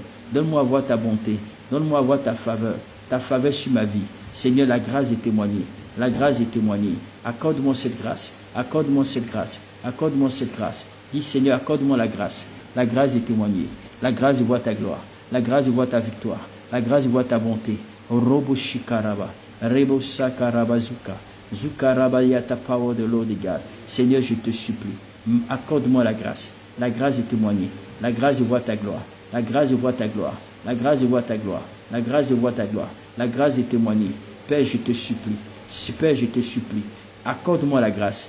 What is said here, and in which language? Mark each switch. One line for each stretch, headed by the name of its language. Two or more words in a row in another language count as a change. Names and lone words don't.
French: Donne-moi à voir ta bonté. Donne-moi à voir ta faveur sur ma vie. Seigneur, la grâce de témoigner. La grâce de témoigner. Accorde-moi cette grâce. Accorde-moi cette grâce. Accorde-moi cette grâce. Dis Seigneur, accorde-moi la grâce de témoigner. La grâce de voir ta gloire. La grâce de voir ta victoire. La grâce de voir ta bonté. Robo Shikaraba. Rebo Sakarabazuka. Zukaraba yata power de
English: Lord God.
French: Seigneur, je te supplie. Accorde-moi la grâce. La grâce de témoigner. La grâce de voir ta gloire. La grâce de voir ta gloire. La grâce de voir ta gloire. La grâce de voir ta gloire. La grâce de témoigner. Père, je te supplie. Père, je te supplie. Accorde-moi la grâce.